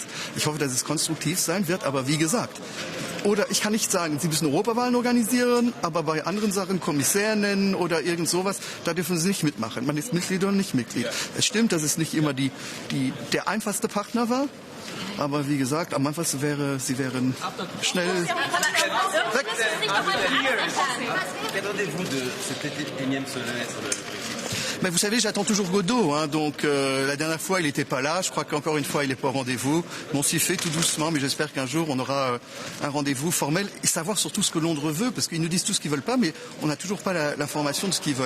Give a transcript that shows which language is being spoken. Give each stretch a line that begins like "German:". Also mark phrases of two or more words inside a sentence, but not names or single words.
German: Ich hoffe, dass es konstruktiv sein wird, aber wie gesagt. Oder ich kann nicht sagen, Sie müssen Europawahlen organisieren, aber bei anderen Sachen Kommissär nennen oder irgend sowas, da dürfen Sie nicht mitmachen. Man ist Mitglied oder nicht Mitglied. Es stimmt, dass es nicht immer der einfachste Partner war, aber wie gesagt, am einfachsten wäre, Sie wären schnell weg.
French: Mais vous savez, j'attends toujours Godot, hein, donc la dernière fois il n'était pas là, je crois qu'encore une fois il n'est pas au rendez-vous. On s'y fait tout doucement, mais j'espère qu'un jour on aura un rendez-vous formel et savoir surtout ce que Londres veut, parce qu'ils nous disent tout ce qu'ils veulent pas, mais on n'a toujours pas l'information de ce qu'ils veulent.